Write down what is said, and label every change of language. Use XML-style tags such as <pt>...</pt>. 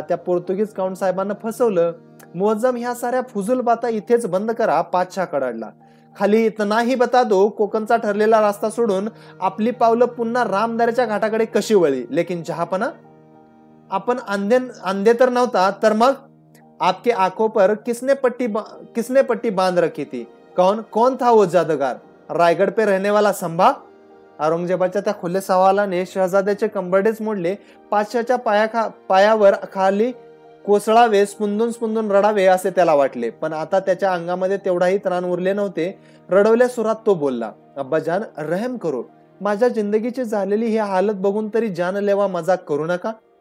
<mr>त्या पोर्तुगीज काउंट साहेबांना फसवलं. मोअज्जम, ह्या साऱ्या फुजूल बाता इथेच बंद करा. पातशाह कडाडला.</mr> <hi>खाली इतना ही बता दो,</hi> <mr>कोकणचा ठरलेला रस्ता सोडून आपली पावलं पुन्हा रामदऱ्याच्या घाटाकडे कशी वळली. लेकिन जहापना, आपण अंधे तर नव्हता तर मग?</mr> <hi>आपके आंखों पर किसने पट्टी बांध रखी थी? कौन था वो जादूगर? रायगड पे रहने वाला संभा?</hi> <mr>औरंगजेबाच्या त्या खुले सवालाने शहजाद्याचे कंबरडेच मोडले. पातशाच्या पायावर कोसळावे, स्पुंदून स्पुंदून रडावे असे त्याला वाटले, पण आता त्याच्या अंगामध्ये तेवढाही त्राण उरले नव्हते. रडवल्या सुरात तो बोलला,</mr> <hi>अब्बाजान रहम करो,</hi> <mr>माझ्या जिंदगीची झालेली ही हालत बघून तरी जानलेवा मजाक करू नका.</mr>